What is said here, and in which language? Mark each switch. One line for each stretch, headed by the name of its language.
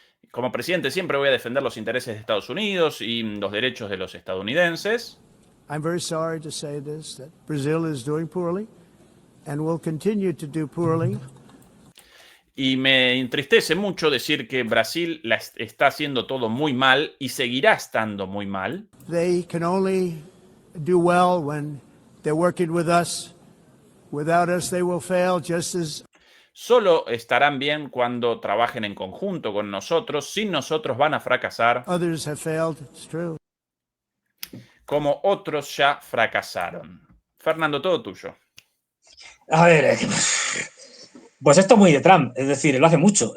Spanish: Como presidente siempre voy a defender los intereses de Estados Unidos y los derechos de los estadounidenses.
English: I'm very sorry to say this, that Brazil is doing poorly and will continue to do poorly.
Spanish: Y me entristece mucho decir que Brasil está haciendo todo muy mal y seguirá estando muy mal.
English: They can only do well when they're working with us. Without us, they will fail just as...
Spanish: Solo estarán bien cuando trabajen en conjunto con nosotros. Sin nosotros van a fracasar.
English: Others have failed. It's true.
Spanish: Como otros ya fracasaron. Fernando, todo tuyo. A ver, pues esto es muy de Trump, es decir, lo hace mucho.